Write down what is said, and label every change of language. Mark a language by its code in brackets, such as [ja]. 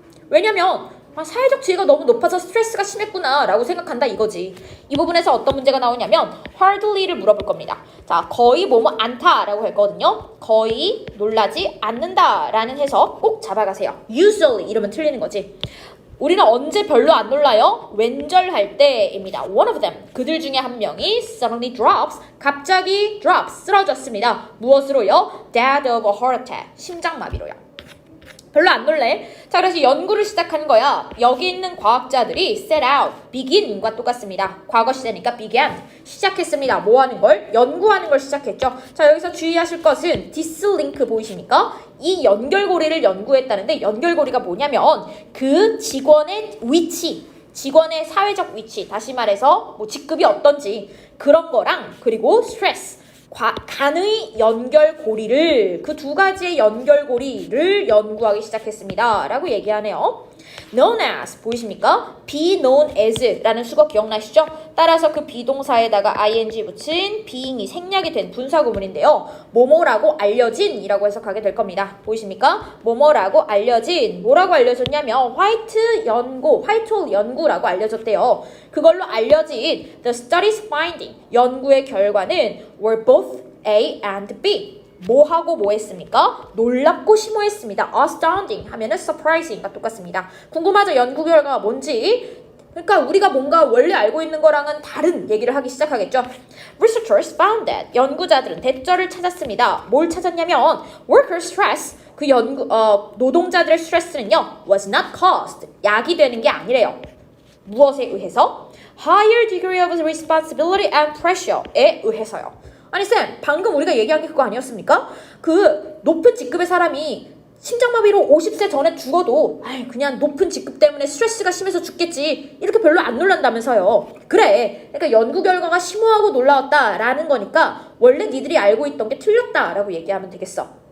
[ko] 왜냐면 사회적 지위가 너무 높아서 스트레스가 심했구나 라고 생각한다 이거지. 이 부분에서 어떤 문제가 나오냐면 hardly를 물어볼 겁니다. 자, 거의 뭐뭐 않다 라고 했거든요. 거의 놀라지 않는다 라는 해석 꼭 잡아가세요. usually 이러면 틀리는 거지. 우리는 언제 별로 안 놀라요? 왼절할 때입니다. [en] One of them, [ko] 그들 중에 한 명이 [en] suddenly drops, [ko] 갑자기 [en] drops, [ko] 쓰러졌습니다. 무엇으로요? [en] Dead of a heart attack, [ko] 심장마비로요. 별로 안 놀래. 자, 그래서 연구를 시작한 거야. 여기 있는 과학자들이 [en] set out, [ko] begin과 똑같습니다. 과거 시제니까 began, 시작했습니다. 뭐 하는 걸? 연구하는 걸 시작했죠. 자, 여기서 주의하실 것은 [en] this link [ko] 보이십니까? 이 연결고리를 연구했다는데 연결고리가 뭐냐면 그 직원의 위치, 직원의 사회적 위치, 다시 말해서 뭐 직급이 어떤지 그런 거랑 그리고 스트레스, 간의 연결고리를 그 두 가지의 연결고리를 연구하기 시작했습니다. 라고 얘기하네요. [en] known as [ko] 보이십니까? [en] be known as [ko] 라는 수거 기억나시죠? 따라서 그 비동사에다가 ing 붙인 being이 생략이 된 분사구문인데요. 뭐뭐라고 알려진 이라고 해석하게 될 겁니다. 보이십니까? 뭐뭐라고 알려진, 뭐라고 알려졌냐면 화이트 홀 연구라고 알려졌대요. 그걸로 알려진 [en] the study's finding, [ko] 연구의 결과는 [en] were both A and B. [ko] 뭐하고 뭐 했습니까? 놀랍고 심오했습니다. astounding 하면은 surprising과 똑같습니다. 궁금하죠? 연구 결과가 뭔지? 그러니까 우리가 뭔가 원래 알고 있는 거랑은 다른 얘기를 하기 시작하겠죠. [en] Researchers found that [ko] 연구자들은 대처를 찾았습니다. 뭘 찾았냐면 [en] worker stress, [ko] 그 노동자들의 스트레스는요 [en] was not caused, [ko] 야기되는 게 아니래요. 무엇에 의해서? [en] Higher degree of responsibility and pressure [ko] 에 의해서요. 아니 쌤, 방금 우리가 얘기한 게 그거 아니었습니까? 그 높은 직급의 사람이 심장마비로 50세 전에 죽어도 그냥 높은 직급 때문에 스트레스가 심해서 죽겠지, 이렇게 별로 안 놀란다면서요. 그래, 그러니까 연구 결과가 심오하고 놀라웠다라는 거니까 원래 니들이 알고 있던 게 틀렸다라고 얘기하면 되겠어.